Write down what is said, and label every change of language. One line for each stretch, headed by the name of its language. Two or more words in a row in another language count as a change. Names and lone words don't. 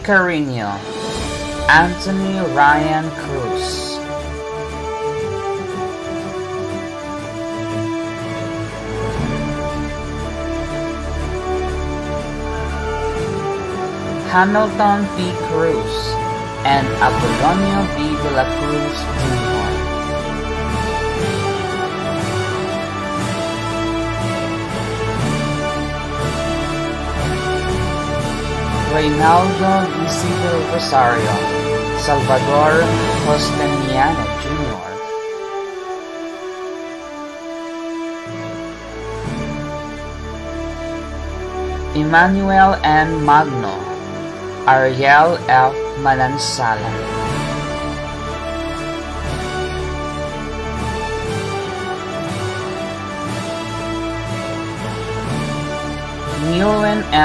English: Carino, Anthony Ryan Cruz, Hamilton P. Cruz, and Apolonio B. de la Cruz Jr. Reynaldo D.C. del Rosario, Salvador Costaniano Jr., Emmanuel N. Magno, Ariel F. Manansala, Newen M.